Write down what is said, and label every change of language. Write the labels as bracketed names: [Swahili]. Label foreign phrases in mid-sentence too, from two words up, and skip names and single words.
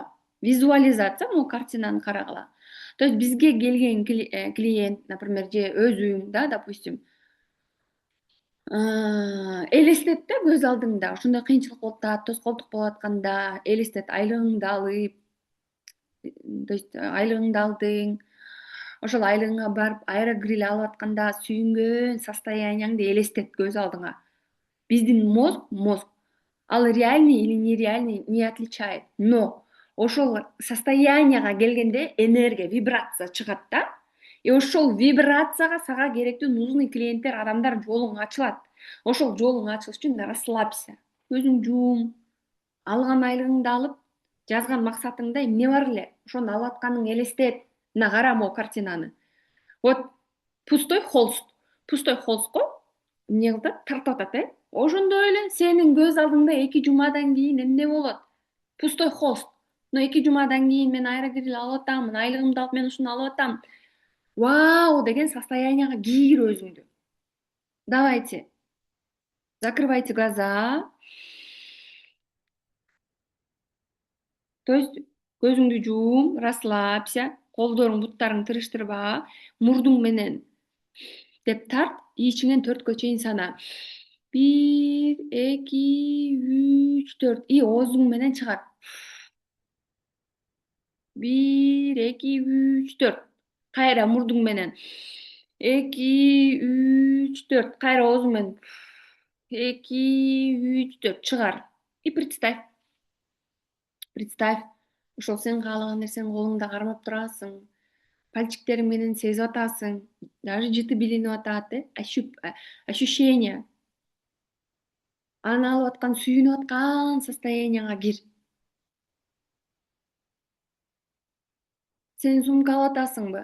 [Kyrgyz] Визуализация, могу картинаны карагыла. [Russian] То есть [Kyrgyz] бизге келген клиент, например, же өзүм, да, допустим, элестет да көз алдыңда, ошондой кыйынчылык болуп атат, тоскоолдук болуп атканда элестет, айлыгыңды алып, [Russian] то есть [Kyrgyz] айлыгыңды алдың, ошол айлыгыңа барып аэрогриль алып атканда сүйүнгөн состоянияңды элестет көз алдыңа. [Russian] Биздин мозг, ал реальный или нереальный не отличает. [Kyrgyz] Но ошол состоянияга келгенде энергия, вибрация чыгат да. И ошол вибрацияга сага керектүү нужный клиенттер, адамдар жолуң ачылат. Ошол жолуң ачылыш үчүн расслабься. Көзүңдү жум, алган айлыгыңды алып, жазган максатыңда эмне бар эле, ошону алып атканыңды элестет. Мына кара могу картинаны. [Russian] Вот пустой холст. Пустой холстко [Kyrgyz] эмне кылат? Тартып атат, Ошондой эле сенин көз алдыңда 2 жумадан кийин эмне болот? [Russian] Пустой холст. [Kyrgyz] Но 2 жумадан кийин мен аэрогриль алып атам, айлыгымды алып мен ушуну алып атам. Вау деген состоянияга кийгир өзүңдү. [Russian] Давайте. Закрывайте глаза. То есть [Kyrgyz] көзүңдү жум, расслабься, колдоруң, буттарың тырыштырба, мурдуң менен деп тарт, ичиңен 4кө чейин сана. 1, 2, 3, 4. И оозуң менен чыгар. 1, 2, 3, 4. Кайра мурдуң менен. 2, 3, 4. Кайра оозуң менен. 2, 3, 4. Чыгар. [Russian] И представь. Представь. [Kyrgyz] Ошол сен каалаган нерсени колуңда кармап турасың. Пальчиктериң менен сезип атасың. Даже жыты билинип атат, ощущение. Аны алып аткан, сүйүнүп аткан состоянияга кир. Сен сумка алып атасыңбы?